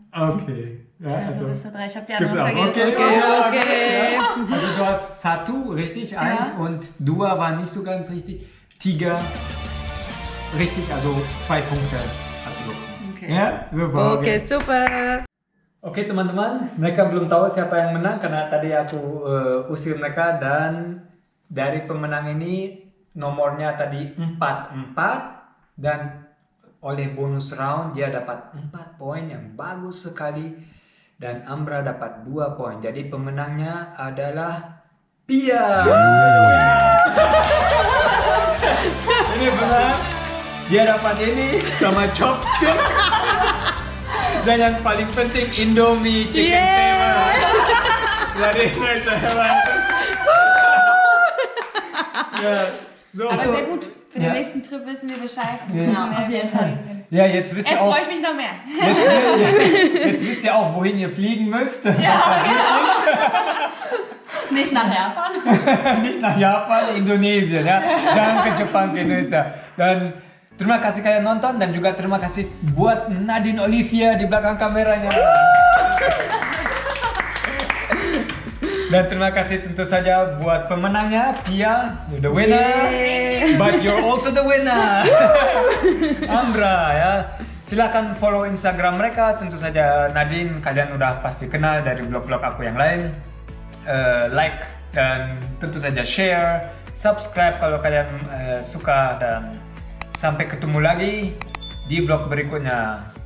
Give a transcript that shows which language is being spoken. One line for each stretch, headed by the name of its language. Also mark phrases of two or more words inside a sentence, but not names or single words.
German: Okay. Ja, Also bis zur 3. Ich hab die gibt's anderen auch. vergessen. Okay. Ja. Also du hast Satu richtig, 1 und Dua war nicht so ganz richtig. Tiger richtig, also 2 Punkte hast du bekommen. Okay. Ja, super. Okay, super.
Indonesian: Oke teman-teman, mereka belum tahu siapa yang menang karena tadi aku usir mereka dan dari pemenang ini nomornya tadi 4-4 dan oleh bonus round dia dapat 4 poin yang bagus sekali dan Ambra dapat 2 poin. Jadi pemenangnya adalah Pia. Ini benar. Dia dapat ini sama chopstick. Dan yang paling penting Indomie chicken tema. Jadi saya ya.
German: So, Aber so. sehr gut. Für den Ja. nächsten Trip wissen wir Bescheid. Ja. Wir Ja, auf jeden Fall. sind. Ja, jetzt wisst ihr Jetzt auch, freue ich mich noch mehr. jetzt wisst ihr auch, wohin ihr fliegen müsst. Nicht nach Japan. Nicht nach Japan,
Indonesian: Indonesia ya. Jangan ke Jepang, ke Indonesia. Dan terima kasih kalian nonton dan juga terima kasih buat Nadine Olivia di belakang kameranya. Dan terima kasih tentu saja buat pemenangnya,
English: Tia, you're the winner. But you're also the winner.
Indonesian: Amra ya. Silakan follow Instagram mereka, tentu saja Nadine kalian udah pasti kenal dari vlog-vlog aku yang lain. Like dan tentu saja share, subscribe kalau kalian suka dan sampai ketemu lagi di vlog berikutnya.